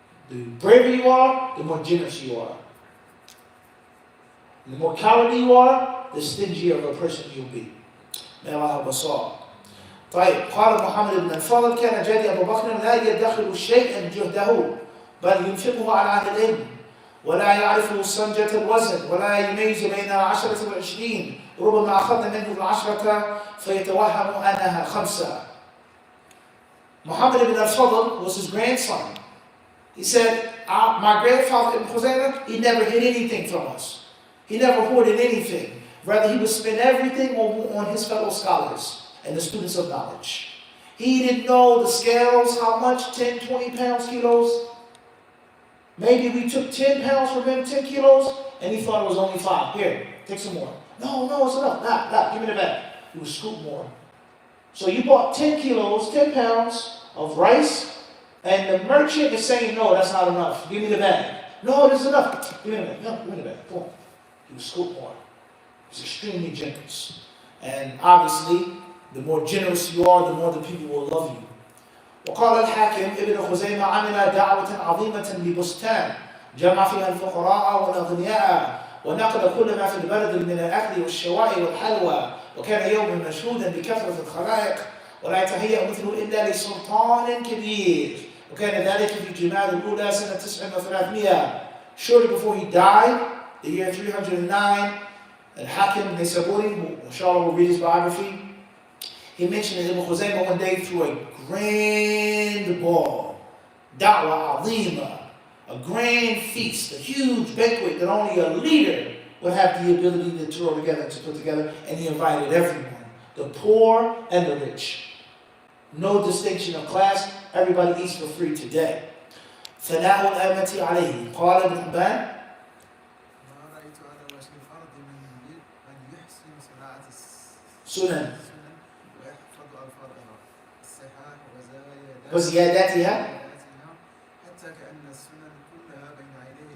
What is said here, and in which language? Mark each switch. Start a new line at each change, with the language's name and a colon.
English: The braver you are, the more generous you are. The more cowardly you are, the stingier of a person you'll be. May Allah help us all.
Arabic: طيب قال محمد بن الفضل كان جدي أبو بكر لا يدخل شيئا جهده بل ينفقه على أهل العلم ولا يعرف صنجة الوزن ولا يميز بين 10 و20 ربما أخذ منه 10 فيتوهم أنها 5.
English: Muhammad ibn al-Fadl was his grandson. He said, my grandfather Ibn Khuzaymah, he never hid anything from us. He never hoarded anything. Rather, he would spend everything on his fellow scholars and the students of knowledge. He didn't know the scales, how much, 10, 20 pounds, kilos. Maybe we took 10 pounds from him, 10 kilos, and he thought it was only 5. Here, take some more. No, it's enough. Nah, give me the bag. He would scoop more. So you bought 10 kilos, 10 pounds of rice, and the merchant is saying, no, that's not enough. Give me the bag. No, this is enough. Give me the bag. No, give me the bag. Come on. He would scoop more. He's extremely generous. And obviously, the more generous you are, the more the people will love you.
Arabic: وقال الحاكم ابن خزيمة عمل دعوة عظيمة ببستان جمع فيها الفقراء والأغنياء ونقل كل ما في البلد من الأكل والشواء والحلوى وكان يوما مشهودا بكثرة الخلائق ولا يتهيأ مثله إلا لسلطان كبير وكان ذلك في جماد الأولى سنة 9 و300.
English: Shortly before he died, the year 309, Al-Hakim Nisaburi, who inshallah will read his biography, he mentioned that Ibn Khuzaymah one day threw a grand ball,
Arabic: da'wah azima,
English: a grand feast, a huge banquet that only a leader would have the ability to throw together, to put together, and he invited everyone, the poor and the rich. No distinction of class, everybody eats for free today.
Arabic: ثناء الأمة عليه قال ابن حبان ما رأيت على وجه الأرض من أن يحسن صناعة سنن ويحفظ ألفاظها الصحاح وزياداتها حتى كأن السنن كلها بين عينيه